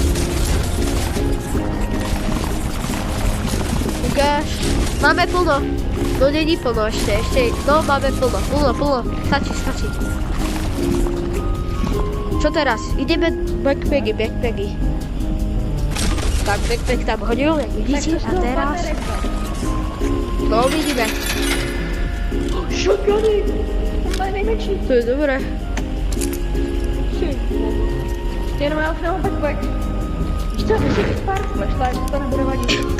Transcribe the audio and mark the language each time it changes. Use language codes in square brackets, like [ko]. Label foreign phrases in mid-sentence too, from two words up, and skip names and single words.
[sk] Ukáž. Máme plno. No není plno ešte. No máme plno. Stačí. Čo teraz? Ideme backpacky. Tak, backpack tam hodil, jak vidíte. A teraz... No, vidíme. [cs] Shotguny! To je největší. To je dobré. Jenom já už nemám backpack. Víš co, musí být pár flashlight, to nebude vadit.